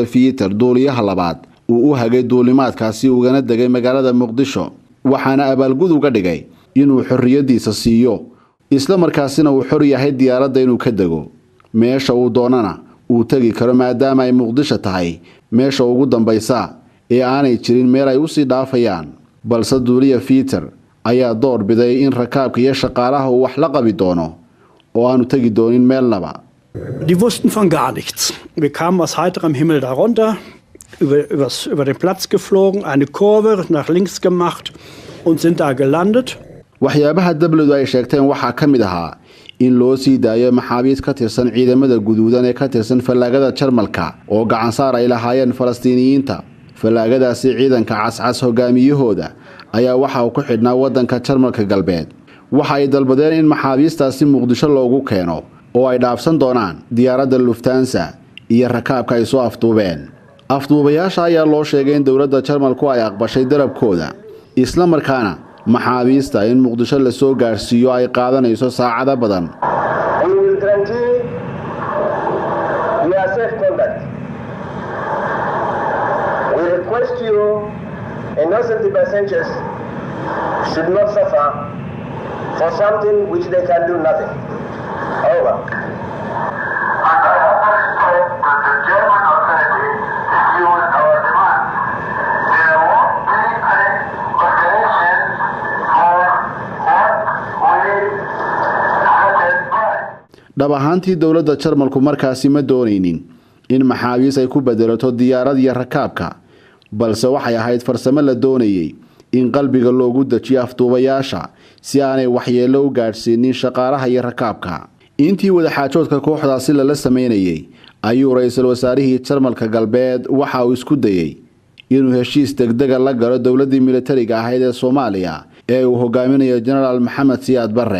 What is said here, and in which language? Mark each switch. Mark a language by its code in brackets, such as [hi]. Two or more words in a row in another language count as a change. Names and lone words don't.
[so] Peter duuliyaha labaad uu u hagay duulimaadkaasi ugana degay magaalada Muqdisho waxaana abaalgud uga dhigay inuu xorriyadiisa siiyo isla markaasina uu xor yahay diyaaradda inuu ka dego meesha uu doonana uu tagi karo maadaama ay Muqdisho tahay meesha ugu dambaysa ee aanay jirin meel ay u sii dhaafayaan balse duuliya Peter ayaa door biday in rakaabka iyo shaqaalaha uu wax la qabi doono oo aanu tagi doonin meelnaba. [de] Die wussten von gar nichts. Wir kamen aus heiterem Himmel darunter, über den Platz geflogen, eine Kurve nach links gemacht und sind da gelandet. [so] waxyaabaha dawladdu ay sheegteen waxa ka mid ahaa in loo sii daayo maxaabiis ka tirsan ciidamada guduudan ee ka tirsan fallaagada Jarmalka oo gacan saar ay lahaayeen Falastiiniyiinta. fallaagadaasi ciidanka cascas hogaamiyahooda ayaa waxa uu ku xidhnaa wadanka Jarmalka galbeed. waxa ay dalbadeen in maxaabiistaasi Muqdisho loogu keeno oo ay dhaafsan doonaan diyaaradda Lufthansa iyo rakaabka ay soo afduubeen. afduubayaasha ayaa loo sheegay in dawladda Jarmalku ay aqbashay darabkooda isla markaana maxaabiista in Muqdisho la soo gaarsiiyo ay qaadanayso saacado badan. [en] should not suffer for something which they can do nothing. Over. And I hope that the German authorities refuse our demand. There won't be any consideration for what we voted by. [so] dhab ahaantii dawladda Jarmalku markaasi ma doonaynin in maxaabiis ay ku bedelato diyaarad iyo rakaabka balse waxay ahayd farsamo la doonayay in qalbiga loogu dajiyo afduubayaasha si aanay waxyeello u gaarsiinin shaqaalaha iyo rakaabka. intii wada xaajoodka kooxdaasi la sameynayay ayuu ra'iisul wasaarihii Jarmalka galbeed waxa uu isku dayay inuu heshiis degdeg ah la galo dawladdii militariga ahayd ee Soomaaliya ee uu hogaaminayo General Maxamed Siyaad Barre.